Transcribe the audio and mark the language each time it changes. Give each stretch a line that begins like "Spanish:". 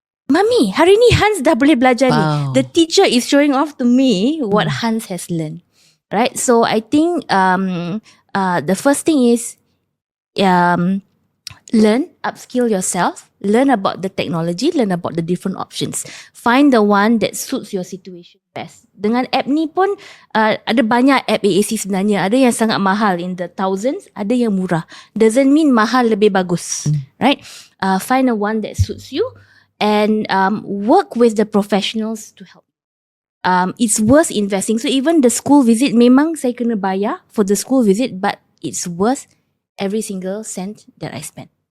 Malay: Mami, hari ni Hans dah boleh belajar ni.
English: The teacher is showing off to me what Hans has learned. right? So I think the first thing is learn, upskill yourself, learn about the technology, learn about the different options. Find the one that suits your situation best.
Malay: Dengan app ni pun ada banyak app AAC sebenarnya. Ada yang sangat mahal
English: in the thousands,
Malay: ada yang murah.
English: Doesn't mean
Malay: mahal lebih bagus,
English: right? Find a one that suits you and work with the professionals to help. It's worth investing. So even the school visit,
Malay: memang saya kena bayar
English: for the school visit, but it's worth every single cent that I spend.